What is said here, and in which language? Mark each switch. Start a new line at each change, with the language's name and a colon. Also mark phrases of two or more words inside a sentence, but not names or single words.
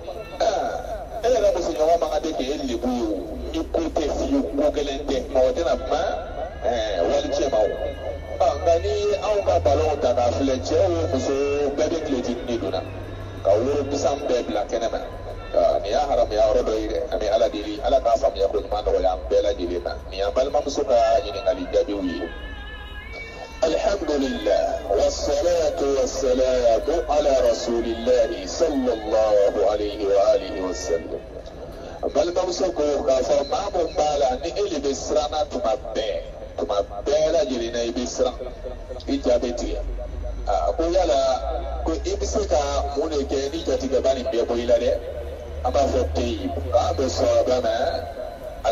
Bambara: e yɛrɛ musoɲɔgɔn man kan tɛ k'e lebu ye ni ko tɛ fiyewu ko gɛlɛn tɛ mɔgɔ tɛna kuma walicɛ ma o nka ni anw ka balon ta k'a filɛ cɛ o muso bɛɛ bɛ tiletinin de donna ka woro bisan bɛɛ bila kɛnɛ ma nin y'a haramuya yɔrɔ dɔ ye dɛ an bɛ ala deli ala k'a faamuya ko ɲuman nɔgɔya an bɛɛ lajɛlen ma nin y'an balimamuso ka ɲininkali jaabiw ye
Arabic: الحمد لله والصلاة والسلام على رسول الله صلى الله عليه وآله وسلم
Bambara: balimamuso ko k'a fɔ maa mun b'a la ni e de bɛ siranna tuma bɛɛ lajɛlen na i bɛ siran i ja bɛ tigɛ ko yala ko i bɛ se ka mun de kɛ ni jatigɛba nin bɛɛ bɔ i la dɛ an b'a fɔ teyi k'an bɛ sɔrɔ ba ma ala